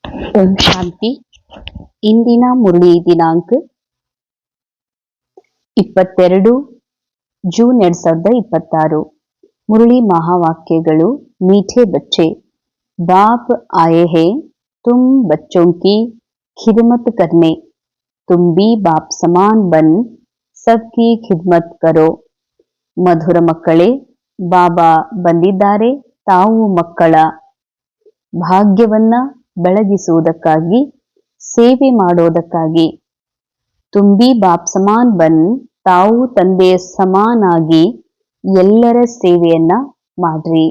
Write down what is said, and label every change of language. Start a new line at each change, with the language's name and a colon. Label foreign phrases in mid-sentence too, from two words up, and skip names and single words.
Kannada: ಓಂ ಶಾಂತಿ. ಇಂದಿನ ಮುರಳಿ ದಿನಾಂಕ 22 ಜೂನ್ 2026. ಮುರಳಿ ಮಹಾವಾಕ್ಯಗಳು.
Hindi: मीठे बच्चे, बाप आए हैं तुम बच्चों की खिदमत करने, तुम भी बाप समान बन सबकी खिदमत करो.
Kannada: ಮಧುರ ಮಕ್ಕಳೇ, ಬಾಬಾ ಬಂದಿದ್ದಾರೆ ತಾವು ಮಕ್ಕಳ ಭಾಗ್ಯವನ್ನ ಬೆಳಗಿಸುವುದಕ್ಕಾಗಿ, ಸೇವೆ ಮಾಡೋದಕ್ಕಾಗಿ.
Hindi: तुम भी बाप समान बन,
Kannada: ತಾವು ತಂದೆಯ ಸಮಾನಾಗಿ ಎಲ್ಲರ ಸೇವೆಯನ್ನ ಮಾಡ್ರಿ.